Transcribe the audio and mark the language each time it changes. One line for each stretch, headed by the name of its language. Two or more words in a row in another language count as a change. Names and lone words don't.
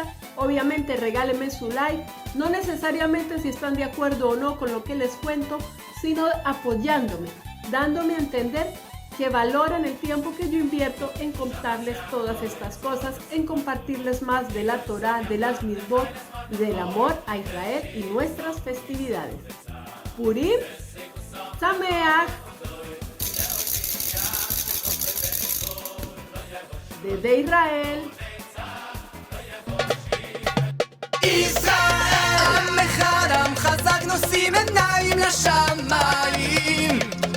Spanish: Obviamente regálenme su like, no necesariamente si están de acuerdo o no con lo que les cuento, sino apoyándome, dándome a entender que valoran el tiempo que yo invierto en contarles todas estas cosas, en compartirles más de la Torá, de las mitzvot y del amor a Israel y nuestras festividades.
Hebrew: פורים שמח
Spanish: desde Israel.
Hebrew: ישראל, עם אחד עם חזק נושאים עיניים לשמיים